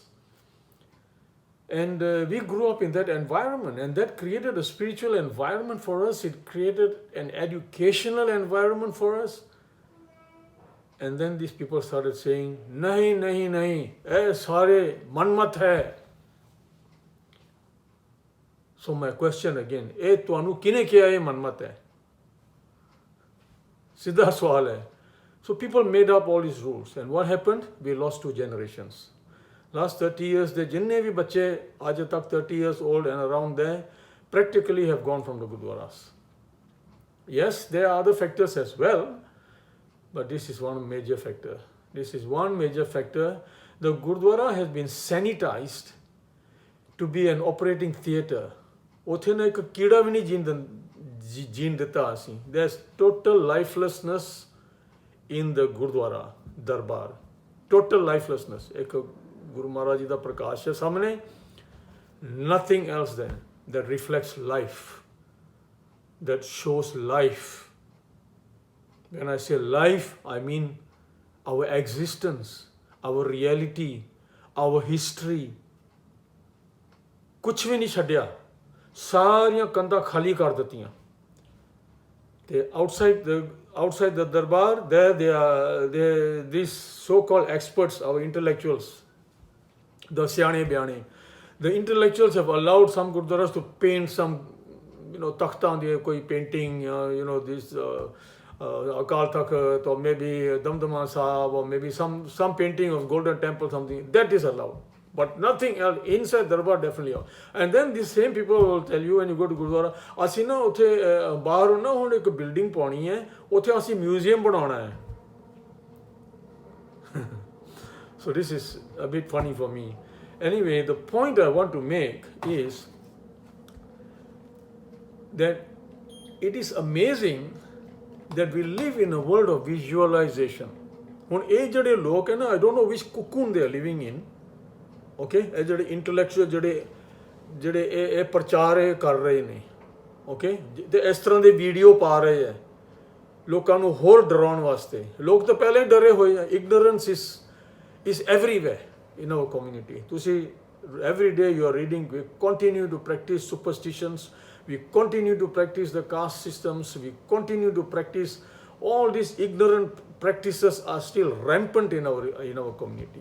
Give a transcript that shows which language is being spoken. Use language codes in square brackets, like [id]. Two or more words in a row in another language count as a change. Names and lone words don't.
[en] And we grew up in that environment, and that created a spiritual environment for us. It created an educational environment for us. And then these people started saying, [pa] ਨਹੀਂ, ਇਹ, ਸਾਰੇ ਮਨਮਤ ਹੈ. [en] So my question again, [pa] ਤੁਹਾਨੂੰ ਕਿਨੇ ਕਿਹਾ ਹੈ ਮਨਮਤ ਹੈ? ਸਿੱਧਾ ਸਵਾਲ ਹੈ. [en] So people made up all these rules, and what happened? We lost 2 generations. Last 30 years, the [pa] ਜਿੰਨੇ ਭੀ ਬੱਚੇ, ਅੱਜ ਤਕ [en] 30 years old and around there, practically have gone from the Gurdwaras. Yes, there are other factors as well, but this is one major factor. This is one major factor. The Gurdwara has been sanitized to be an operating theatre. [pa] ਉੱਥੇ ਨਾ ਇੱਕ ਕੀੜਾ ਭੀ ਨਹੀਂ ਜੀਣ ਦਿੱਤਾ ਅਸੀਂ. [en] There's total lifelessness in the Gurdwara Darbar. Total lifelessness. [pa] ਇੱਕ ਗੁਰੂ ਮਹਾਰਾਜ ਜੀ ਦਾ ਪ੍ਰਕਾਸ਼ ਹੈ ਸਾਹਮਣੇ. [en] Nothing else there that reflects life, that shows life. When I say life, I mean our existence, our reality, our history. [pa] ਕੁਝ ਭੀ ਨਹੀਂ ਛੱਡਿਆ, ਸਾਰੀਆਂ ਕੰਧਾਂ ਖਾਲੀ ਕਰ ਦਿੱਤੀਆਂ. [en] Outside the darbar, there these so-called experts, our intellectuals, the [pa] ਸਿਆਣੇ ਬਿਆਣੇ, [en] the intellectuals have allowed some Gurdwaras to paint some, [pa] ਤਖ਼ਤਾਂ ਓਨ ਕੋਈ [en] painting, this Akal Takht, or maybe Damdama Sahab, or maybe some painting of Golden Temple, something, that is allowed. But nothing else inside Darbar definitely. And then these same people will tell you when you go to Gurdwara, [pa] ਅਸੀਂ ਨਾ ਉੱਥੇ ਬਾਹਰ ਨਾ ਹੁਣ ਇੱਕ ਬਿਲਡਿੰਗ ਪਾਉਣੀ ਹੈ, ਉੱਥੇ ਅਸੀਂ ਮਿਊਜ਼ੀਅਮ ਬਣਾਉਣਾ ਹੈ. [en] So this is a bit funny for me. Anyway, the point I want to make is that it is amazing that we live in a world of visualization. [pa] ਹੁਣ ਇਹ ਜਿਹੜੇ ਲੋਕ ਹੈ ਨਾ, [en] I don't know which cocoon they are living in. [pa] Okay, ਇਹ ਜਿਹੜੇ ਇੰਟੈਲੈਕਚੁਅਲ ਜਿਹੜੇ ਇਹ ਪ੍ਰਚਾਰ ਕਰ ਰਹੇ ਨੇ, ਓਕੇ, ਤੇ ਇਸ ਤਰ੍ਹਾਂ ਦੇ ਵੀਡੀਓ ਪਾ ਰਹੇ ਹੈ ਲੋਕਾਂ ਨੂੰ ਹੋਰ ਡਰਾਉਣ ਵਾਸਤੇ. ਲੋਕ ਤਾਂ ਪਹਿਲਾਂ ਹੀ ਡਰੇ ਹੋਏ ਆ. ਇਗਨੋਰੈਂਸ [en] is everywhere in our community. ਤੁਸੀਂ every day you are reading, we continue to practice superstitions, we continue to practice the caste systems, we continue to practice all these ignorant practices are still rampant in our community.